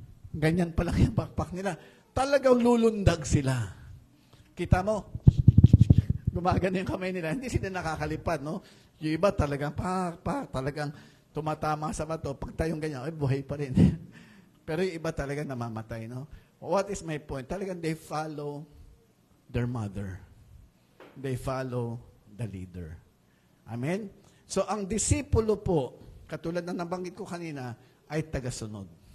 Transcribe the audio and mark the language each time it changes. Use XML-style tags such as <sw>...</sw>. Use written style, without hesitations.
<tl>Ganyan pa lang yung backpack nila. Talagang lulundag sila. Kita mo? Gumagano yung kamay nila. Hindi sila nakakalipad, no? Yung iba talagang, talagang tumatama sa bato. Pag tayong ganyan, ay buhay pa rin. Pero yung iba talagang namamatay, no?</tl> <en>What is my point?</en> <tl>Talagang</tl> <en>they follow their mother. They follow the leader. Amen?</en> <tl>So, ang disipulo po, katulad ng nabanggit ko kanina, ay tagasunod.</tl>